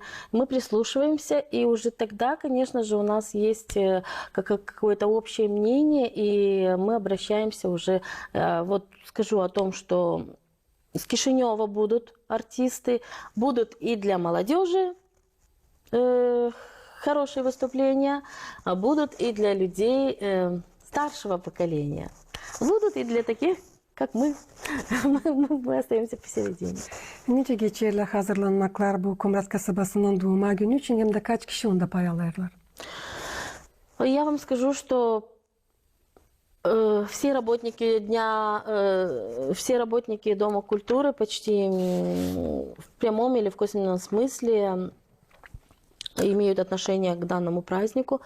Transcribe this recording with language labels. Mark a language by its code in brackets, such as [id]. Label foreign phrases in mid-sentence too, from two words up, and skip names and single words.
[ru] Мы прислушиваемся, и уже тогда, конечно же, у нас есть какое-то общее мнение, и мы обращаемся уже, вот скажу о том, что с Кишинева будут артисты, будут и для молодежи хорошие выступления, а будут и для людей старшего поколения, будут и для таких, как мы. Мы остаемся посередине. [gag] Nice geçerli hazırlanmaklar bu Kumrat kasabasının doğuma günü için hem de kaç kişi onda pay alırlar? [ru] Я вам скажу, что все работники все работники Дома культуры почти в прямом или в косвенном смысле имеют отношение к данному празднику.